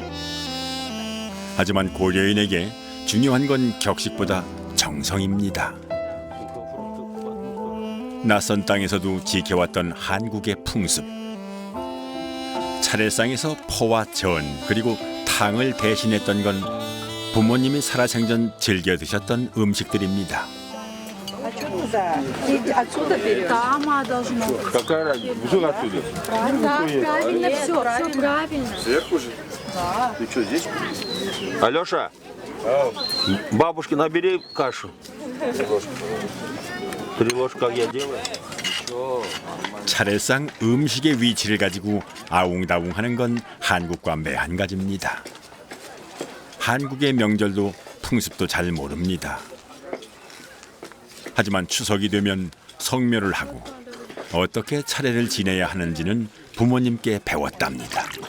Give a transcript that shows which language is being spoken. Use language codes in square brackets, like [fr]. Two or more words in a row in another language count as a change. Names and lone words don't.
[ko] 하지만 고려인에게 중요한 건 격식보다 정성입니다. 낯선 땅에서도 지켜왔던 한국의 풍습. 차례상에서 포와 전 그리고 탕을 대신했던 건 부모님이 살아생전 즐겨 드셨던 음식들입니다. [ru] Какая разница? Кусок отсюда. Правильно все, все правильно. Сверху же? Да. Ты что, здесь? Алеша, бабушке набери кашу. 3 ложки, как я делаю. [ko] 차례상 음식의 위치를 가지고 아웅다웅하는 건 한국과 매한가지입니다. 한국의 명절도 풍습도 잘 모릅니다. 하지만 추석이 되면 성묘를 하고 어떻게 차례를 지내야 하는지는 부모님께 배웠답니다.